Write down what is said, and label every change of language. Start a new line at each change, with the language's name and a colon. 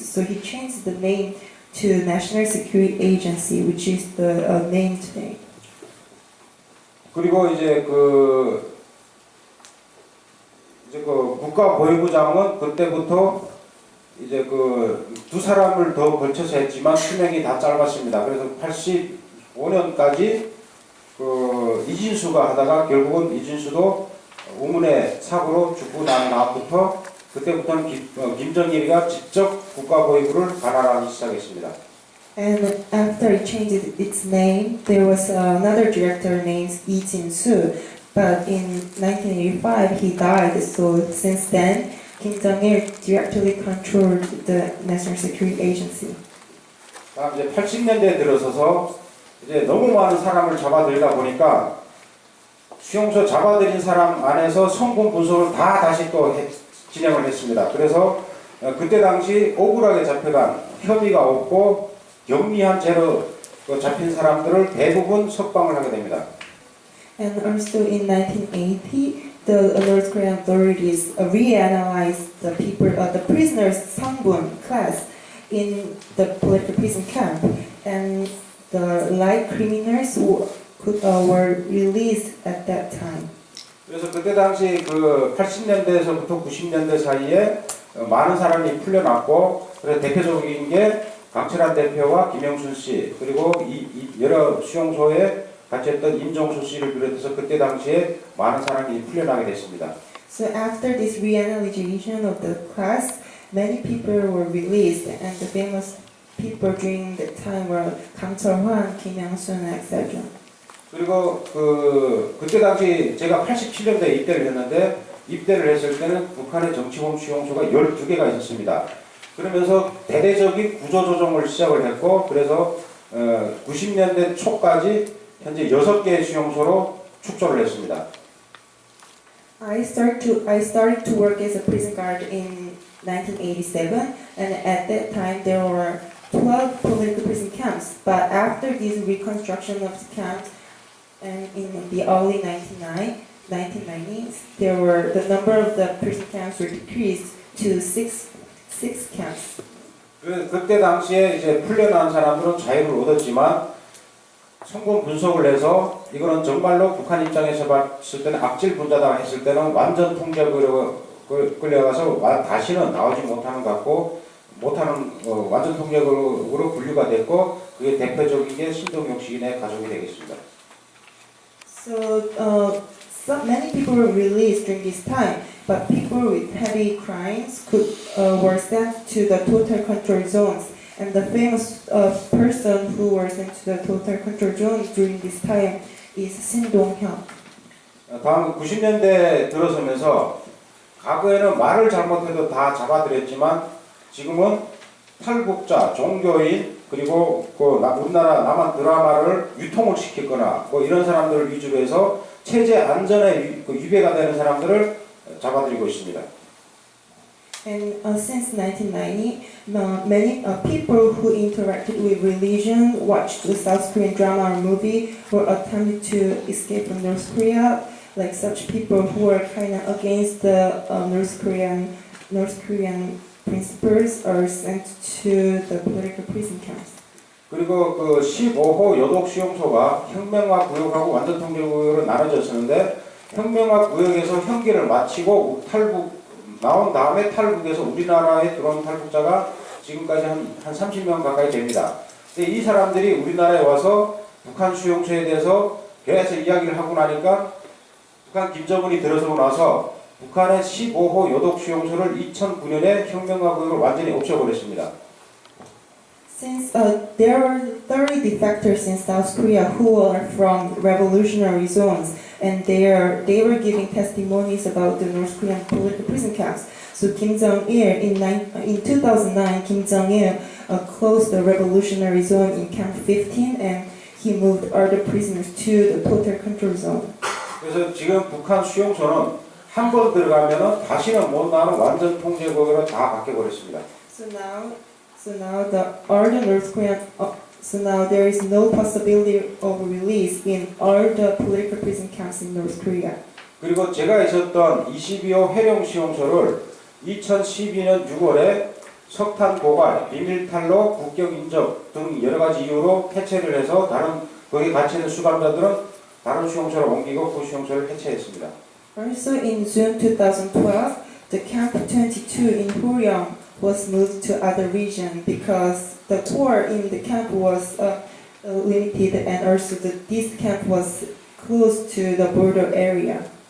English: So he changed the name to National Security Agency, which is the name today.
Korean: 그리고 이제 그 국가보위부장은 그때부터 이제 그 두 사람을 더 걸쳐서 했지만 수명이 다 짧았습니다. 그래서 85년까지 그 이진수가 하다가 결국은 이진수도 우문의 사고로 죽고 난 다음부터 그때부터는 김정일이가 직접 국가보위부를 관할하기 시작했습니다.
English: And after it changed its name, there was another director named Lee Jin-soo. But in 1985, he died. So since then, Kim Jong-il directly controlled the National Security Agency.
Korean: 다음 이제 80년대에 들어서서 이제 너무 많은 사람을 잡아들이다 보니까 수용소 잡아들인 사람 안에서 성분 분석을 다 다시 또 진행을 했습니다. 그래서 그때 당시 억울하게 잡혀간 혐의가 없고 경미한 죄로 잡힌 사람들을 대부분 석방을 하게 됩니다.
English: And also in 1980, the North Korean authorities reanalyzed the prisoners' Sangbun class in the political prison camp, and the light criminals were released at that time.
Korean: 그래서 그때 당시 그 80년대에서부터 90년대 사이에 많은 사람이 풀려났고, 그래서 대표적인 게 강철한 대표와 김영순 씨, 그리고 여러 수용소에 같이 했던 임종수 씨를 비롯해서 그때 당시에 많은 사람이 풀려나게 됐습니다.
English: So after this reanalyzation of the class, many people were released, and the famous people during that time were Kang Cheol-hwan, Kim Young-sun, etc.
Korean: 그리고 그때 당시 제가 87년도에 입대를 했는데, 입대를 했을 때는 북한의 정치범 수용소가 12개가 있었습니다. 그러면서 대대적인 구조조정을 시작을 했고, 그래서 90년대 초까지 현재 6개의 수용소로 축소를 했습니다.
English: I started to work as a prison guard in 1987, and at that time there were 12 political prison camps. But after this reconstruction of the camps, and in the early 1990s, the number of the prison camps were decreased to six camps.
Korean: 그때 당시에 이제 풀려난 사람들은 자유를 얻었지만 성분 분석을 해서 이거는 정말로 북한 입장에서 봤을 때는 악질 분자다 했을 때는 완전 통제로 끌려가서 다시는 나오지 못하는 것 같고, 못하는 완전 통제로 분류가 됐고, 그게 대표적인 게 신동영 시인의 가족이 되겠습니다.
English: So many people were released during this time, but people with heavy crimes were sent to the total control zones. And the famous person who was sent to the total control zone during this time is Shin Dong-hyun.
Korean: 다음 90년대 들어서면서 과거에는 말을 잘못해도 다 잡아들였지만 지금은 탈북자, 종교인, 그리고 우리나라 남한 드라마를 유통을 시켰거나 이런 사람들을 위주로 해서 체제 안전에 위배가 되는 사람들을 잡아들이고 있습니다.
English: And since 1990, many people who interacted with religion, watched the South Korean drama or movie, or attempted to escape from North Korea. Like such people who are kind of against the North Korean principles are sent to the political prison camps.
Korean: 그리고 그 15호 여독 수용소가 혁명화 구역하고 완전 통제 구역으로 나눠졌었는데, 혁명화 구역에서 형기를 마치고 나온 다음에 탈북해서 우리나라에 들어온 탈북자가 지금까지 한 30명 가까이 됩니다. 근데 이 사람들이 우리나라에 와서 북한 수용소에 대해서 계속 이야기를 하고 나니까 북한 김정은이 들어서고 나서 북한의 15호 여독 수용소를 2009년에 혁명화 구역으로 완전히 없애버렸습니다.
English: Since there were 30 defectors in South Korea who are from revolutionary zones, and they were giving testimonies about the North Korean political prison camps. So Kim Jong-il, in 2009, Kim Jong-il closed the revolutionary zone in Camp 15, and he moved other prisoners to the total control zone.
Korean: 그래서 지금 북한 수용소는 한 번 들어가면은 다시는 못 나오는 완전 통제국으로 다 바뀌어버렸습니다.
English: So now all the North Korean, so now there is no possibility of release in all the political prison camps in North Korea.
Korean: 그리고 제가 있었던 22호 해령 수용소를 2012년 6월에 석탄 고갈, 비밀 탈로, 국경 인접 등 여러 가지 이유로 폐쇄를 해서 거기 갇혀 있는 수감자들은 다른 수용소로 옮기고 그 수용소를 해체했습니다.
English: Also in June 2012, the Camp 22 in Huryong was moved to other region because the core in the camp was limited and also this camp was close to the border area.